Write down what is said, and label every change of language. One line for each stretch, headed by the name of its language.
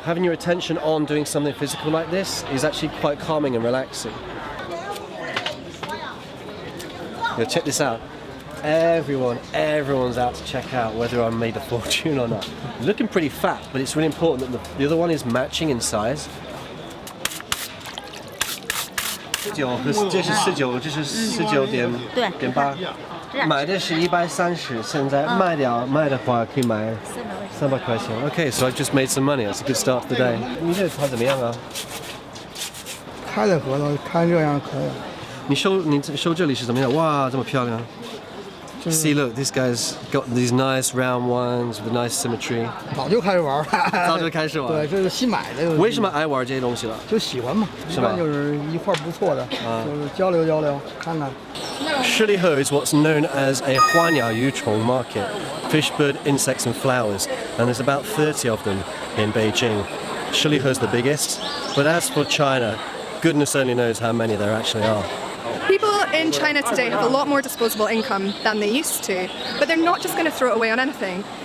English: Having your attention on doing something physical like this is actually quite calming and relaxing. Now check this out. Everyone's out to check out whether I made a fortune or not. Looking pretty fat, but it's really important that the other one is matching in size.
Chinese: 19和这是19，这是19.8，买的是130，现在卖的话可以买300块钱。
English: Okay, so I've just made some money. That's a good start to the day.
Chinese: 你这盘怎么样啊？开的合同，看这样可以。你收这里是怎么样？哇，这么漂亮！
English: See, look, this guy's got these nice round ones with nice symmetry.
Chinese: 早就开始玩，早就开始玩。对，这是新买的。为什么爱玩这些东西了？就喜欢嘛，是吧？就是一块不错的，就是交流交流，看看。
English: Shi Li He is what's known as a 花鸟鱼虫 market, fish, bird, insects and flowers, and there's about 30 of them in Beijing. Shi Li He is the biggest, but as for China, goodness only knows how many there actually are. People in China today have a lot more disposable income than they used to, but they're not just going to throw it away on anything.